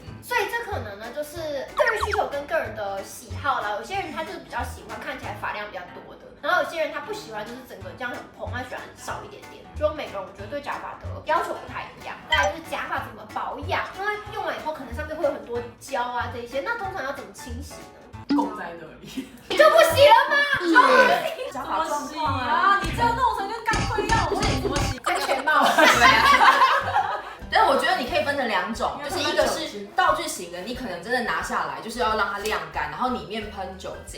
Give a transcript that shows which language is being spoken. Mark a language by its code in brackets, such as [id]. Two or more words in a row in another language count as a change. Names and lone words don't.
[zh] 所以這可能呢，就是個人需求跟個人的喜好啦。有些人他就是比較喜歡看起來髮量比較多的，然後有些人他不喜歡就是整個這樣很蓬，他喜歡少一點點。就每個人我覺得對假髮的要求不太一樣。再來就是假髮怎麼保養，因為用完以後可能上面會有很多膠啊這一些，那通常要怎麼清洗呢？供在那裡，你就不洗了嗎？假髮狀況啊，你這樣弄成跟鋼盔一樣，我說你怎麼洗？安全帽。但我覺得你可以分成2種，就是一個是道具型的，你可能真的拿下來就是要讓它晾乾，然後裡面噴酒精，